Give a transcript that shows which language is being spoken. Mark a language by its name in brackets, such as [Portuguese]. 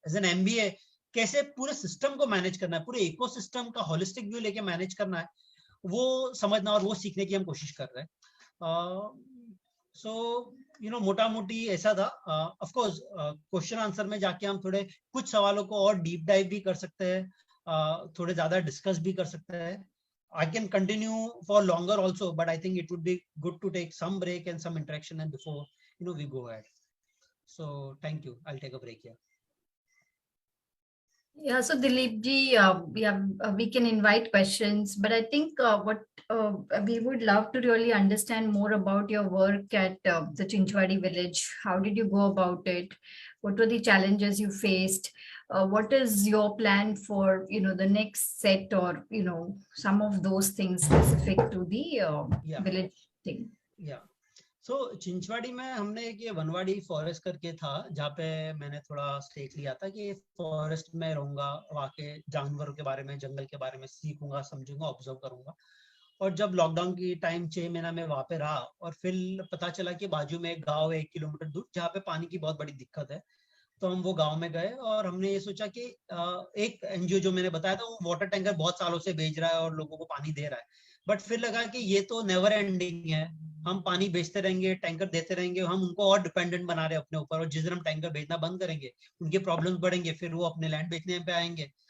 [Hindi] As an MBA कैसे पूरे system को मैनेज करना है, पूरे इकोसिस्टम का होलिस्टिक व्यू लेके मैनेज करना है, वो समझना और वो सीखने की हम कोशिश कर रहे हैं। सो मोटा मोटी ऐसा था। ऑफ कोर्स क्वेश्चन आंसर में जाके हम थोड़े कुछ सवालों को और डीप डाइव भी कर सकते हैं, थोड़े ज्यादा डिस्कस भी कर सकते हैं। [English] I can continue for longer also, but I think it would be good to take some break and some interaction and before we go ahead. So thank you. I'll take a break here. Yeah, so Dilip ji, we can invite questions, but I think what we would love to really understand more about your work at the Chinchwadi village. How did you go about it? What were the challenges you faced? What is your plan for the next set, or some of those things specific to the village thing? Yeah. [Hindi] So Chinchwadi में हमने एक ये Wanwadi forest करके था, जहाँ पे मैंने थोड़ा स्टेक लिया था कि फॉरेस्ट में रहूंगा, वहाँ के जानवरों के बारे में, जंगल के बारे में सीखूंगा, समझूंगा, ऑब्जर्व करूंगा। और जब लॉकडाउन की टाइम 6 महीना में वहां पे रहा और फिर पता चला कि बाजू में एक गांव है 1 किलोमीटर दूर जहाँ पे पानी की बहुत बड़ी दिक्कत है, तो हम वो गांव में गए और हमने ये सोचा कि एक एनजीओ जो मैंने बताया था वो वाटर टैंकर बहुत सालों से भेज रहा है और लोगों को पानी दे रहा है, बट फिर लगा कि ये तो नेवर एंडिंग है, हम पानी बेचते रहेंगे, टैंकर देते रहेंगे, हम उनको और डिपेंडेंट बना रहे हैं अपने ऊपर, और जिस दिन हम टैंकर भेजना बंद करेंगे उनके प्रॉब्लम्स बढ़ेंगे, फिर वो अपने लैंड बेचने पे आएंगे।